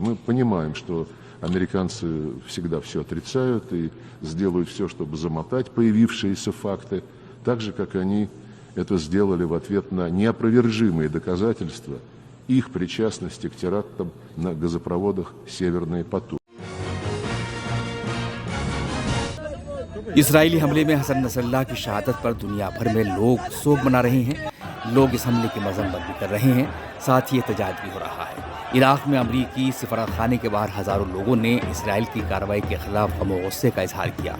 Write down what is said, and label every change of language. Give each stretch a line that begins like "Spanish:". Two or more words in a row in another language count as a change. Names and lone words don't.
Russian: Мы понимаем, что американцы всегда все отрицают и сделают все, чтобы замотать появившиеся факты, так же, как они это сделали в ответ на неопровержимые доказательства их причастности к терактам на газопроводах «Северный поток».
Hindi: इसराइली हमले में हसन नसरल्लाह की शहादत पर दुनिया भर में लोग सोग मना रहे हैं। लोग इस हमले की मजम्मत भी कर रहे हैं, साथ ही एहतजाज भी हो रहा है। इराक में अमरीकी सफारतखाने के बाहर हज़ारों लोगों ने इसराइल की कार्रवाई के खिलाफ गम और गुस्से का इजहार किया।